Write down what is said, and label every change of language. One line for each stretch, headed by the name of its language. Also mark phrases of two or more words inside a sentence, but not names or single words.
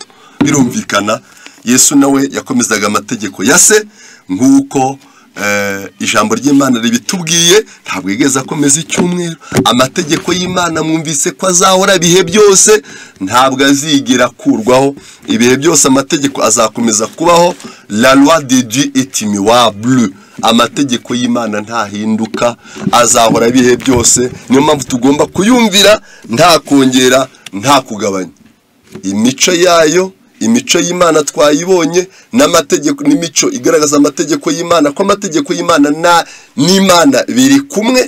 Kinyarwanda: Birumvikana Yesu nawe yakomezaga amategeko ya se nk'uko ijambo ry'Imana ribitubwiye. Ntabwo yigeze akomeza icyumweru. Amategeko y'Imana mwumvise ko azahora ibihe byose, ntabwo azigera kurwaho. Ibihe byose amategeko azakomeza kubaho.
French: La loi de Dieu est immuable.
Kinyarwanda: Amategeko y'Imana ntahinduka, azahora ibihe byose. Niyo mpamvu tugomba kuyumvira nta kongera nta kugabanya. Imico yayo, imico y'Imana twayibonye, n'amategeko n'imico igaragaza amategeko y'Imana, ko amategeko y'Imana n'Imana biri kumwe.